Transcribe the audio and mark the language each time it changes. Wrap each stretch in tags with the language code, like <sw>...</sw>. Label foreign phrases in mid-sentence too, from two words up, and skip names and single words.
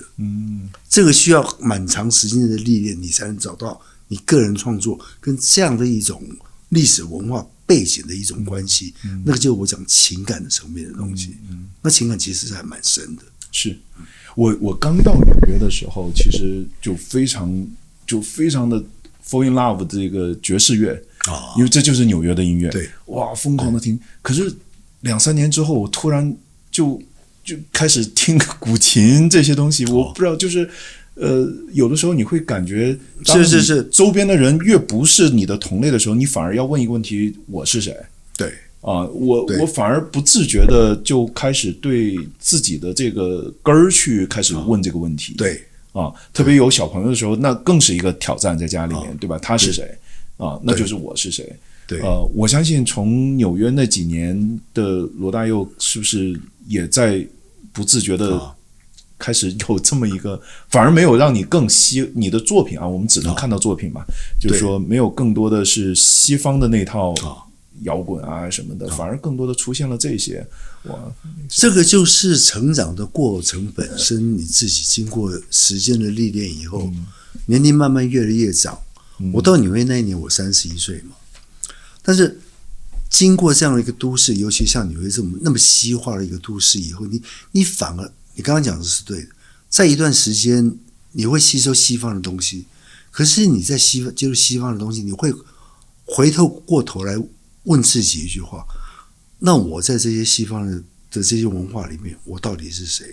<zh>這個需要蠻長時間的歷練，你才能找到你個人創作跟這樣的一種歷史文化背景的一種關係。那個就是我講情感的層面的東西。那情感其實還蠻深的。是我剛到紐約的時候，其實就非常的</zh> <en>fall in love</en> <zh>這個爵士樂。因為這就是紐約的音樂，對，哇，瘋狂的聽。可是2-3年之後，我突然就開始聽古琴這些東西，我不知道，就是有的時候你會感覺，是周邊的人越不是你的同類的時候，你反而要問一個問題：我是誰？對啊，我反而不自覺的就開始對自己的這個根兒去開始問這個問題。對啊，特別有小朋友的時候，那更是一個挑戰，在家裡面，對吧？他是誰？那就是我是誰？對，我相信從紐約那幾年的羅大佑，是不是也在不自覺的開始有這麼一個，反而沒有讓你更你的作品啊，我們只能看到作品嘛，就是說沒有更多的是西方的那套搖滾啊什麼的，反而更多的出現了這些。哇，這個就是成長的過程本身，你自己經過時間的歷練以後，年齡慢慢越來越長。我到紐約那一年，我31歲嘛。但是經過這樣的一個都市，尤其像紐約這麼那麼西化的一個都市以後，你反而你剛剛講的是對的，在一段時間你會吸收西方的東西，可是你在接觸西方的東西，你會回頭過頭來問自己一句話：那我在這些西方的這些文化裡面，我到底是誰？</zh>